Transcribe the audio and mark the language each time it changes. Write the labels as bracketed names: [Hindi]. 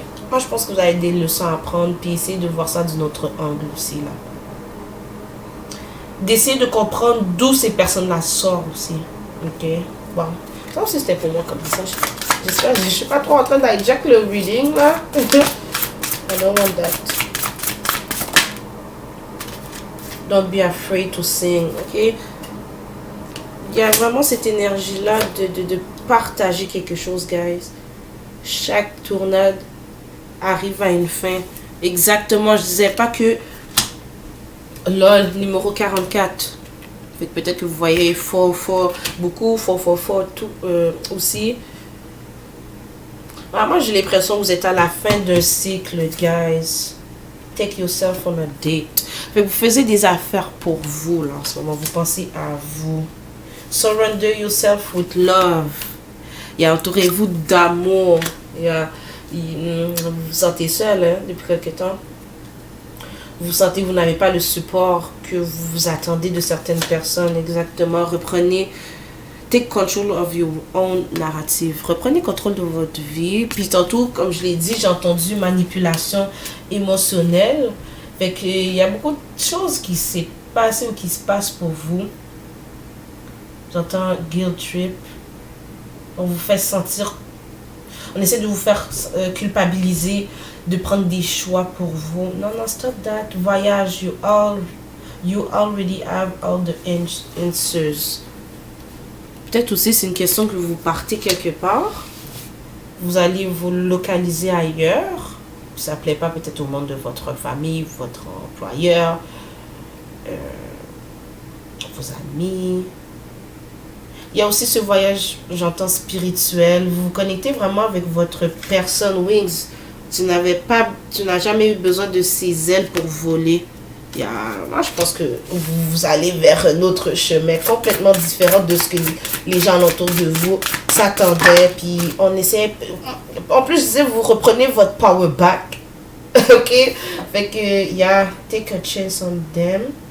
[French] Moi, je pense que vous avez des leçons à apprendre, puis essayez de voir ça d'un autre angle aussi, là. D'essayer de comprendre d'où ces personnes-là sortent aussi. Ok? Bon. Ça aussi, c'était pour moi comme ça. J'espère que je suis pas trop en train d'hijack le reading, là. [English] I don't want that. Don't be afraid to sing, ok? [French] Il y a vraiment cette énergie-là de partager quelque chose, guys. Chaque tournade arrive à une fin. Exactement, je disais pas que... LOL, numéro 44. Fait que peut-être que vous voyez fort, beaucoup, fort, tout aussi. Moi, j'ai l'impression que vous êtes à la fin d'un cycle, guys. [English] Take yourself on a date. [French] Fait que vous faisiez des affaires pour vous, là, en ce moment. Vous pensez à vous. [English] Surrender yourself with love. [French] Entourez-vous d'amour. Vous vous sentez seul, hein, depuis quelque temps. Vous sentez que vous n'avez pas le support que vous attendez de certaines personnes. Exactement. Reprenez. [English] Take control of your own narrative. [French] Reprenez contrôle de votre vie. Puis tantôt, comme je l'ai dit, j'ai entendu manipulation émotionnelle. Fait que il y a beaucoup de choses qui s'est passé ou qui se passent pour vous. J'entends guilt trip. On vous fait sentir... On essaie de vous faire culpabiliser de prendre des choix pour vous. Non, [English] stop that. [French] Voyage. [English] You already have all the answers. [French] Peut-être aussi c'est une question que vous partez quelque part. Vous allez vous localiser ailleurs. Ça ne plaît pas peut-être au monde de votre famille, votre employeur, vos amis. Il y a aussi ce voyage, j'entends, spirituel. Vous vous connectez vraiment avec votre personne Wings. Tu n'as jamais eu besoin de ses ailes pour voler. Moi, je pense que vous allez vers un autre chemin complètement différent de ce que les gens autour de vous s'attendaient. Puis on essaie... En plus, je disais, vous reprenez votre power back. Ok? Fait que, [English] take a chance on them.